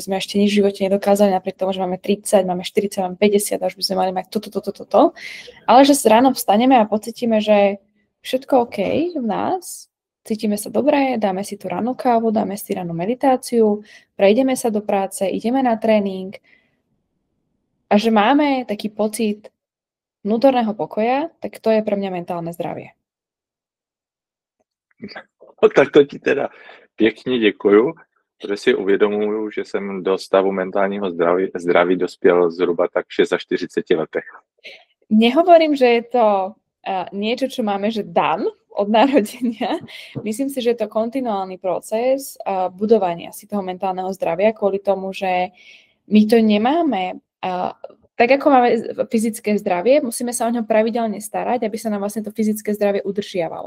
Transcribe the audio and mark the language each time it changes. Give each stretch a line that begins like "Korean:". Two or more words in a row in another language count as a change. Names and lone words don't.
Slovak: sme ešte nič v živote nedokázali, napriek tomu, že máme 30, máme 40, máme 50, až by sme mali mať toto, ale že sa ráno vstaneme a pocítime, že všetko OK v nás, cítime sa dobre, dáme si tú rannú kávu, dáme si rannú meditáciu, prejdeme sa do práce, ideme na tréning a že máme taký pocit vnútorného pokoja, tak to je pre mňa mentálne zdravie.
Czech: No, tak to ti teda pěkně děkuju, protože si uvědomuju, že jsem do stavu mentálního zdraví dospěl zhruba tak v 46 letech.
Slovak: Nehovorím, že je to niečo, čo máme, že dan od narodenia. Myslím si, že je to kontinuálny proces budovania si toho mentálneho zdravia kvôli tomu, že my to nemáme. Tak ako máme fyzické zdravie, musíme sa o ňo pravidelne starať, aby sa nám vlastne to fyzické zdravie udržiavalo.